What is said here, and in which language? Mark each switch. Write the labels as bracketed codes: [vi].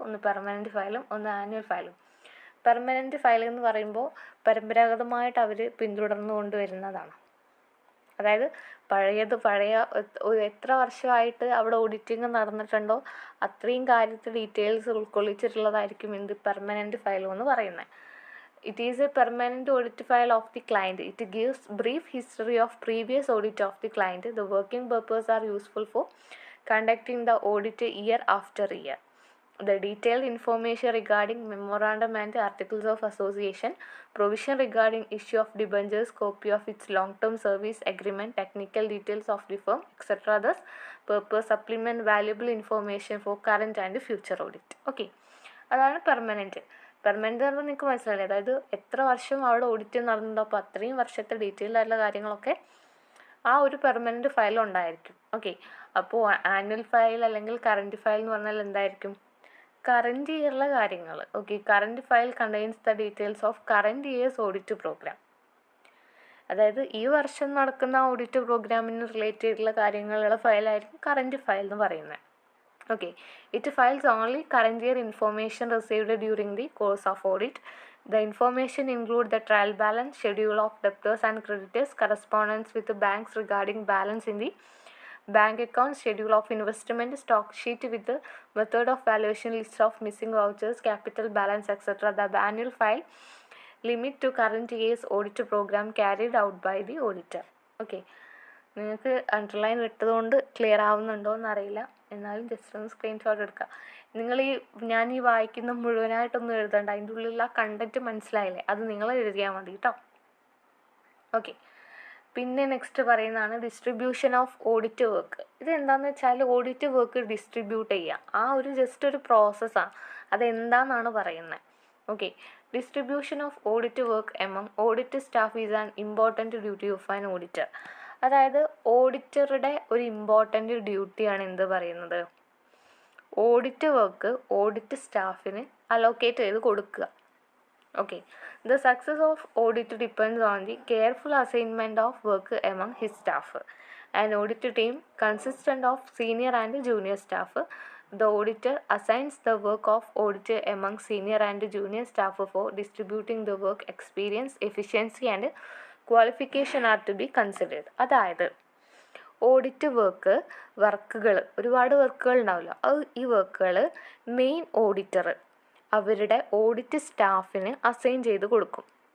[ml] ഒന്ന് പെർമനൻറ്റ് ഫയലും ഒന്ന് ആനുവൽ ഫയലും. പെർമനൻറ്റ് ഫയൽ എന്ന് പറയുമ്പോൾ പരമ്പരാഗതമായിട്ട് അവർ പിന്തുടർന്നു കൊണ്ടുവരുന്നതാണ്. അതായത് പഴയ എത്ര വർഷമായിട്ട് അവിടെ ഓഡിറ്റിങ് നടന്നിട്ടുണ്ടോ അത്രയും കാര്യത്തിൽ ഡീറ്റെയിൽസ് ഉൾക്കൊള്ളിച്ചിട്ടുള്ളതായിരിക്കും എന്ത് പെർമനൻറ്റ് ഫയൽ എന്ന് പറയുന്നത്. [en] It is a permanent audit file of the client. It gives brief history of previous audit of the client. The working purposes are useful for conducting the audit year after year. The detailed information regarding memorandum and articles of association, provision regarding issue of debentures, copy of its long-term service agreement, technical details of the firm, etc. Thus, purpose supplement valuable information for current and future audit. [ml] Okay, അതാണ് permanent. Permanent എന്ന് നിങ്ങൾക്ക് മനസ്സിലായില്ലേ, അതായത് എത്ര വർഷം അവിടെ audit നടന്നിട്ടുണ്ടോ അപ്പോൾ അത്രയും വർഷത്തെ ഡീറ്റെയിൽഡ് ആയിട്ടുള്ള കാര്യങ്ങളൊക്കെ ആ ഒരു പെർമനൻറ്റ് ഫയൽ ഉണ്ടായിരിക്കും. ഓക്കെ. അപ്പോൾ ആനുവൽ ഫയൽ അല്ലെങ്കിൽ കറൻറ്റ് ഫയൽ എന്ന് പറഞ്ഞാൽ എന്തായിരിക്കും, കറൻറ്റ് ഇയറിലെ കാര്യങ്ങൾ. Okay. [en] Current file contains the details of current year's audit programme. [ml] അതായത് ഈ വർഷം നടക്കുന്ന ഓഡിറ്റ് പ്രോഗ്രാമിന് റിലേറ്റ് ചെയ്തിട്ടുള്ള കാര്യങ്ങളുള്ള ഫയലായിരിക്കും കറൻറ്റ് ഫയൽ എന്ന് പറയുന്നത്. [en] Okay, it files only current year information received during the course of audit. The information include the trial balance, schedule of debtors and creditors, correspondence with the banks regarding balance in the bank account, schedule of investment, stock sheet with the method of valuation, list of missing vouchers, capital balance, etc. The annual file limit to current year's audit program carried out by the auditor. Okay. [ml] നിങ്ങൾക്ക് underline ഇട്ടതുകൊണ്ട് clear ആവുന്നുണ്ടോ എന്നറിയില്ല, എന്നാലും just ഒന്ന് screenshot എടുക്കുക. ഞാൻ ഈ വായിക്കുന്ന മുഴുവനായിട്ടൊന്നും എഴുതണ്ട, അതിൻ്റെ ഉള്ളിലുള്ള കണ്ടൻറ്റ് മനസ്സിലായില്ലേ, അത് നിങ്ങൾ എഴുതിയാൽ മതി കേട്ടോ. ഓക്കെ. പിന്നെ നെക്സ്റ്റ് പറയുന്നതാണ് ഡിസ്ട്രിബ്യൂഷൻ ഓഫ് ഓഡിറ്റ് വർക്ക്. ഇതെന്താണെന്ന് വെച്ചാൽ ഓഡിറ്റ് വർക്ക് ഡിസ്ട്രിബ്യൂട്ട് ചെയ്യുക, ആ ഒരു ജസ്റ്റ് ഒരു പ്രോസസ്സാണ്. അതെന്താണെന്നാണ് പറയുന്നത്. [en] Okay. Distribution of audit work among audit staff is an important duty of an auditor. [ml] അതായത് ഓഡിറ്ററുടെ ഒരു ഇമ്പോർട്ടൻ്റ് ഡ്യൂട്ടിയാണ് എന്ത് പറയുന്നത്, ഓഡിറ്റ് വർക്ക് ഓഡിറ്റ് സ്റ്റാഫിന് അലോക്കേറ്റ് ചെയ്ത് കൊടുക്കുക. Okay. [en] The success of audit depends on the careful assignment of work among his staff. An audit team consistent of senior and junior staff. The auditor assigns the work of audit among senior and junior staff for distributing the work. Experience, efficiency and qualification are to be considered. [ml] അതായത് audit വർക്കുകൾ ഒരുപാട് വർക്കുകൾ ഉണ്ടാവില്ല, ഈ വർക്കുകൾ main auditor അവരുടെ audit സ്റ്റാഫിന് assign ചെയ്ത് കൊടുക്കും.